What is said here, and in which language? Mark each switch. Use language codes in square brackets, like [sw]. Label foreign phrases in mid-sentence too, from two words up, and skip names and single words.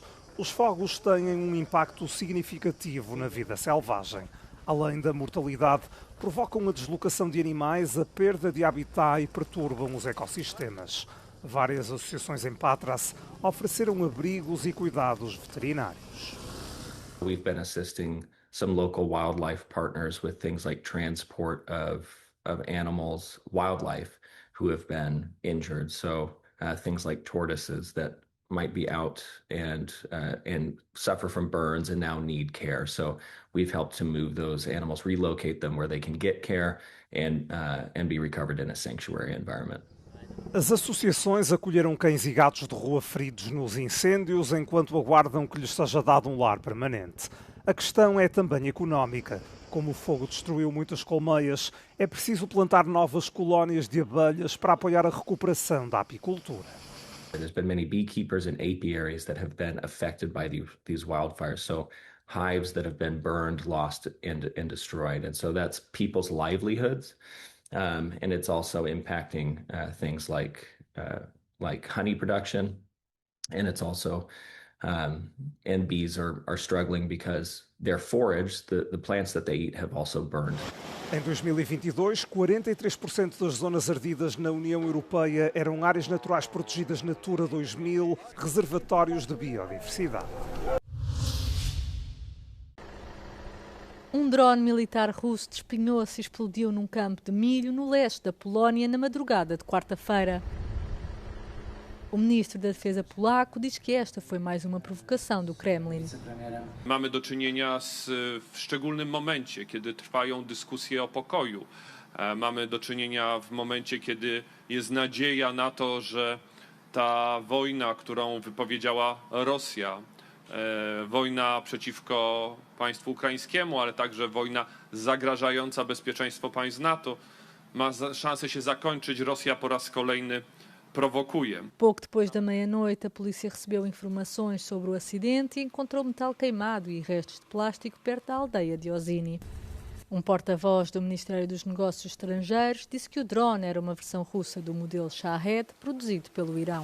[pt] Os fogos têm um impacto significativo na vida selvagem. Além da mortalidade, provocam a deslocação de animais, a perda de habitat e perturbam os ecossistemas. Várias associações em Patras ofereceram abrigos e cuidados veterinários. [en] We've been assisting some local wildlife partners with things like transport of animals, wildlife who have been injured. So things like tortoises that might be out and suffer from burns and now need care. So we've helped to move those animals, relocate them where they can get care and be recovered in a sanctuary environment. [pt] As associações acolheram cães e gatos de rua feridos nos incêndios enquanto aguardam que lhes seja dado um lar permanente. A questão é também económica. Como o fogo destruiu muitas colmeias, é preciso plantar novas colónias de abelhas para apoiar a recuperação da apicultura. [en] There's been many beekeepers in apiaries that have been affected by these wildfires. So hives that have been burned, lost, and destroyed. And so that's people's livelihoods. And it's also impacting things like honey production. And it's also, and bees are struggling because their forage, the plants that they eat, have also burned. [pt] Em 2022, 43% das zonas ardidas na União Europeia eram áreas naturais protegidas Natura 2000, reservatórios de biodiversidade. Um drone militar russo despenhou-se e explodiu num campo de milho no leste da Polónia na madrugada de quarta-feira. O ministro da Defesa polaco diz que esta foi mais uma provocação do Kremlin. [pl] Mamy do czynienia w szczególnym momencie, kiedy trwają dyskusje o pokoju. Mamy do czynienia w momencie, kiedy jest nadzieja na to, że ta wojna, którą wypowiedziała Rosja, wojna przeciwko państwu ukraińskiemu, ale także wojna zagrażająca bezpieczeństwo państw NATO, ma szansę się zakończyć. Rosja po raz kolejny provocuje. [pt] Pouco depois da meia-noite, a polícia recebeu informações sobre o acidente e encontrou metal queimado e restos de plástico perto da aldeia de Ozini. Um porta-voz do Ministério dos Negócios Estrangeiros disse que o drone era uma versão russa do modelo Shahed, produzido pelo Irão.